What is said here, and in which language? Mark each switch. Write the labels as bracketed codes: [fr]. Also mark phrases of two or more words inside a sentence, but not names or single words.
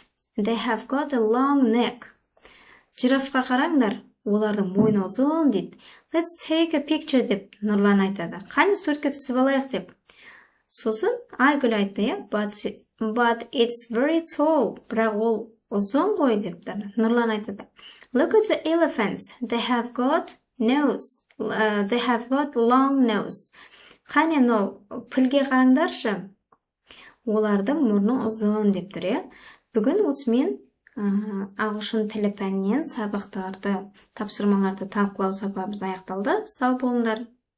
[en] They have got a long neck. [kk] Жирафқа қараңдар, олардың мойны ұзын дейді. [en] Let's take a picture [kk] деп Нұрлан айтады. Қане суретке түсіп алайық деп. Сосын Айгүл айтты, [en] but it's very tall. [kk] Бірақ ол ұзын ғой деп Нұрлан айтады. [en] Look at the elephants. They have got long nose. [kk] Қане пілге қараңдаршы. Олардың мұрны ұзын деп тұр, Бүгін осымен ағылшын тілі пәнінен сабақтарды, тапсырмаларды талқылау сабағымыз аяқталды. Сау болыңдар.